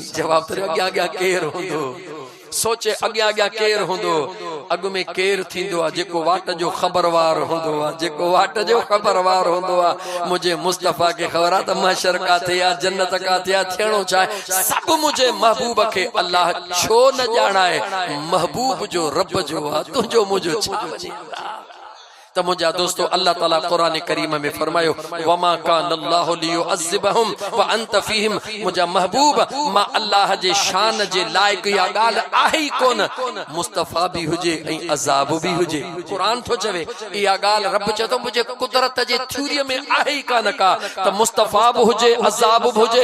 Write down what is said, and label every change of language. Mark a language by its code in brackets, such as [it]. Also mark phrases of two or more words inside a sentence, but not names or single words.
[sd] जवाब तो अॻियां अॻियां केरु हूंदो, सोचे अॻियां अॻियां केरु हूंदो, अॻु में केरु थींदो आहे जेको वाट जो ख़बरवार हूंदो आहे, जेको वाट जो ख़बरवार हूंदो आहे। मुंहिंजे मुस्तफ़ा खे ख़बर आहे त महशर काथे आहे, जन्नत काथे आहे, थियणो चाहे सभु मुंहिंजे महबूब खे। अल्लाह छो न ॼाणाए महबूब जो रब जो आहे, तुंहिंजो मुंहिंजो छा वञे। त त मुंहिंजा दोस्तो अल्लाह ताला क़ुरान करीम में फरमायो [ar] وما كان الله ليعذبهم وأنت فيهم. [sd] मुंहिंजा महबूब मां अल्लाह जे शान जे लाइक या ॻाल्हि आहे ई कोन, मुस्तफ़ा भी हुजे ऐं अज़ाब भी हुजे। क़ुरान थो चवे इहा ॻाल्हि, रब चए थो मुंहिंजे कुदरत जे थ्योरी में आहे ई कान का, त मुस्तफ़ा भी हुजे अज़ाब भी हुजे।